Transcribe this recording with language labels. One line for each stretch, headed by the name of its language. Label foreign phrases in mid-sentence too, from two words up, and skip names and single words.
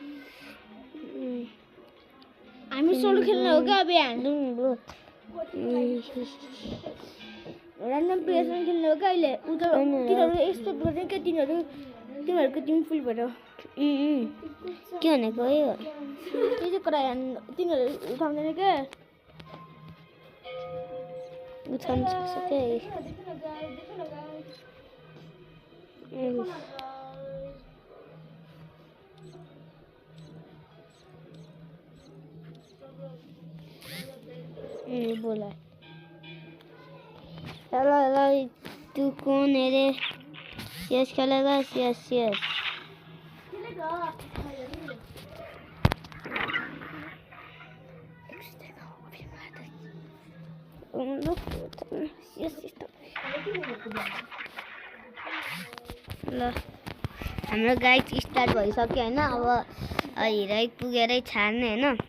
Nepali: हामी सोलो खेल्नु हो के अब
English: handle random playersanga
Nepali: खेल्नु हो के अहिले तिनीहरू एक्सपेक्ट गर्ने के तिनीहरूको
English: team full
Nepali: भयो के भनेको यो त्यो चाहिँ कुरा तिनीहरू उठाउँदैन के उठाउनु सक्छ के
Hindi: बोला चलो तू कौन है रे यस खेलेगा यस
Nepali: ल हाम्रो
English: guide start
Nepali: भइसक्यो हैन अब हिरै पुगेरै छाड्ने हैन